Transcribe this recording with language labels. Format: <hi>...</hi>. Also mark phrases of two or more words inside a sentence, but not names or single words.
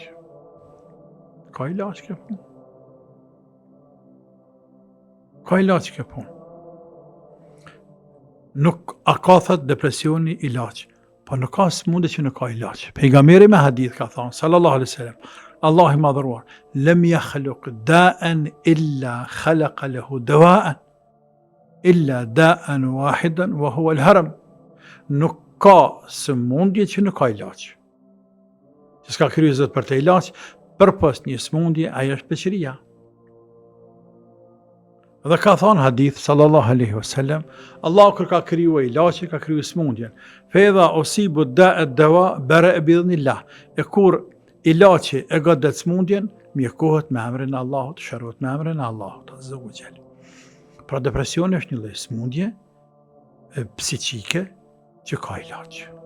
<sq>Ka ilaç kjo punë. Ka ilaç kjo punë. Nuk a ka thot depresioni ilaç, po nuk ka smundje që nuk ka ilaç. Pejgamberi me hadith ka thënë</sq> <ar>صلى الله عليه وسلم,</ar> <sq>Allahu i madhëruar,</sq> <ar>لم يخلق داء إلا خلق له دواء إلا داء واحدا وهو الهرم.</ar> <sq>Nuk ka smundje që nuk ka ilaç. Që s'ka kryer Zot për të ilaç, përpos një smundje ajo është peqëria. Dhe ka thonë hadith,</sq> <ar>صلى الله عليه وسلم,</ar> <sq>Allah kur ka kriju ilaçe, ka kriju smundjen.</sq> <ar>فإذا أصيب داء دواء برأ بإذن الله.</ar> <sq>E kur ilaçi e godet smundjen, mjekohet me emrin e Allahut, shërohet me emrin e Allahut</sq> <ar>عز وجل.</ar> <sq>Pra depresioni është një lloj smundje psiqike që ka ilaç.</sq>